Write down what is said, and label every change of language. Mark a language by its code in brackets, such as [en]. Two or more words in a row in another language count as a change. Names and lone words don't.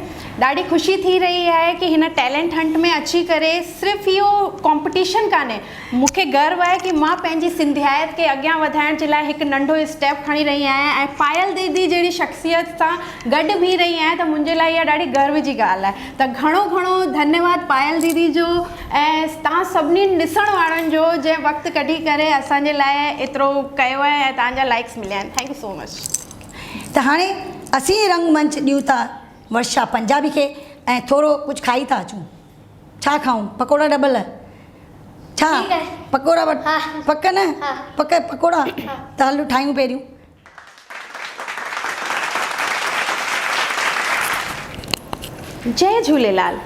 [sd] ॾाढी ख़ुशी थी रही आहे कि हिन [en] talent hunt [sd] में अची करे सिर्फ़ु इहो कॉम्पिटिशन कान्हे, मूंखे गर्व आहे कि मां पंहिंजी सिंधियात खे अॻियां वधाइण जे लाइ हिकु नंढो स्टेप खणी रही आहियां ऐं पायल दीदी जहिड़ी शख़्सियत सां गॾु बीह रही आहियां। त मुंहिंजे लाइ इहा ॾाढी गर्व जी ॻाल्हि आहे। त घणो घणो धन्यवाद पायल दीदी जो ऐं तव्हां सभिनीनि ॾिसण वारनि जो जंहिं वक़्तु कढी करे असांजे लाइ एतिरो कयो आहे ऐं तव्हांजा लाइक्स मिलिया आहिनि। [en] thank you so much. [sd] त हाणे असीं रंगमंच ॾियूं था वर्षा पंजाबी खे ऐं थोरो कुझु खाई था अचूं। छा खाऊं? पकोड़ा डबल छा? ठीकु आहे। पकोड़ा हा। पक न? हा। पक पकोड़ा त हलो ठाहियूं पहिरियों। जय झूलेलाल।